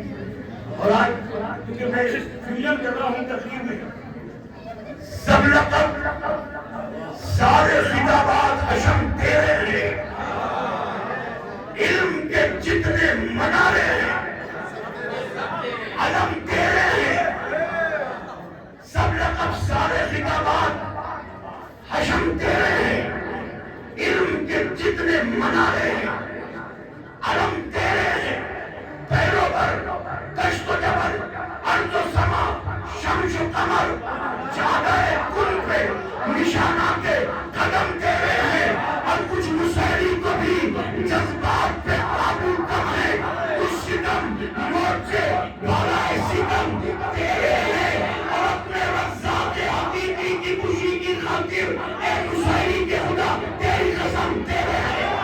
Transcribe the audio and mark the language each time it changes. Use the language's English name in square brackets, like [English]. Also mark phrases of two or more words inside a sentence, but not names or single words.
[Urdu] اور آج کیونکہ میں فیوژن کر رہا ہوں تقریر میں، سب لقب سارے خطابات حشم تیرے ہیں، علم کے جتنے منارے ہیں علم تیرے ہیں. سب لقب سارے خطابات حشم تیرے ہیں، علم کے جتنے منارے ہیں علم تیرے ہیں. پیروں پر دشت و جبل ارض و سما شمس و قمر جادہ کل پہ نشانہ کے قدم تیرے ہیں. اور کچھ مسحری کو بھی جذبات پہ قابو کم ہے. کچھ ستم موت سے بھالا ستم تیرے ہیں. اور اپنے رزاق حقیقی کی خوشی کی خاطر اے مسحری کے خدا تیری قسم تیرے ہیں.